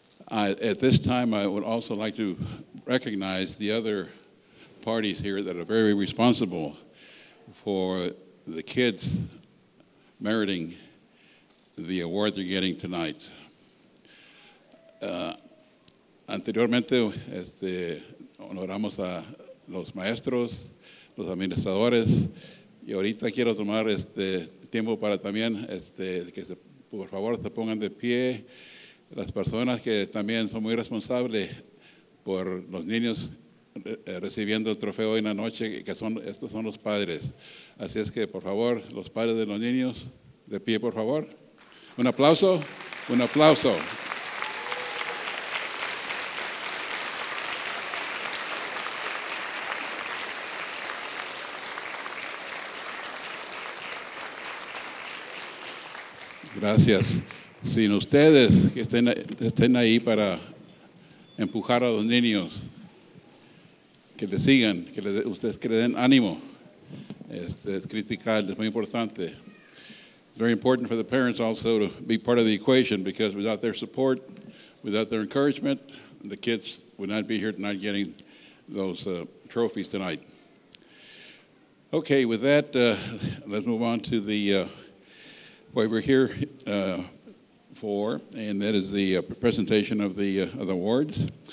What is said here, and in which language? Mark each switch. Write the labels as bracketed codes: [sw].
[en] At this time, I would also like to recognize the other parties here that are very responsible for the kids meriting the award they're getting tonight. [es] Anteriormente, honoramos a los maestros, los administradores, y ahorita quiero tomar tiempo para también que por favor se pongan de pie las personas que también son muy responsables por los niños recibiendo el trofeo en la noche, que estos son los padres. Así es que, por favor, los padres de los niños, de pie, por favor. Un aplauso, un aplauso. Gracias. Sin ustedes que estén ahí para empujar a los niños, que les sigan, ustedes que le den ánimo, es criticar, es muy importante. [en] It's very important for the parents also to be part of the equation, because without their support, without their encouragement, the kids would not be here tonight getting those trophies tonight. Okay, with that, let's move on to the what we're here for, and that is the presentation of the awards.